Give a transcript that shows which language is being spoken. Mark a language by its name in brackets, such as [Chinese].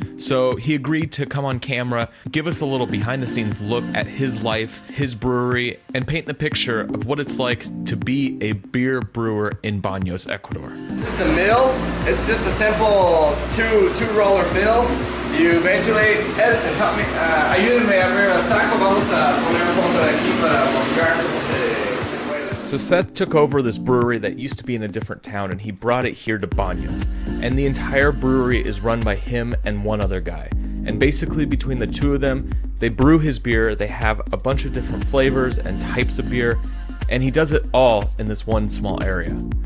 [English] So he agreed to come on camera, give us a little behind-the-scenes look at his life, his brewery, and paint the picture of what it's like to be a beer brewer in Baños, Ecuador. This is the mill. It's just a simple two-roller mill. You basically, Edison, help me. [Spanish] Ayúdame a abrir el saco. Vamos a poner un poco de aquí para mostrar cómo se puede. [English] So Seth took over this brewery that used to be in a different town, and he brought it here to Baños. And the entire brewery is run by him and one other guy. And basically between the two of them, they brew his beer, they have a bunch of different flavors and types of beer, and he does it all in this one small area.